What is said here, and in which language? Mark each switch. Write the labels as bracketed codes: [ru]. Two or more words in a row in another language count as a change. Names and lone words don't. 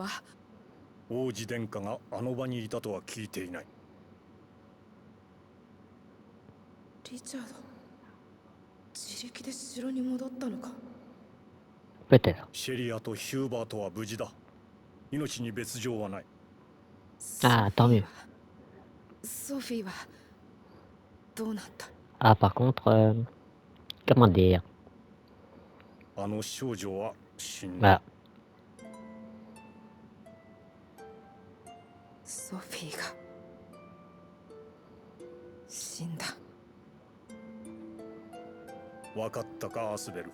[ja] 王子殿下があの場にいたとは聞いていない。リチャード、自力で城に戻ったのか。 [fr] Peut-être. [ja] シェリアとヒューバートは無事だ。命に別状はない。 [fr] Ah, tant mieux. [ja] ソフィーはどうなった？ [fr] Ah, par contre, comment dire? [ja] あの少女は死んだ。 [fr] Voilà. [ja] ソフィーが死んだ。分かったか、アスベル。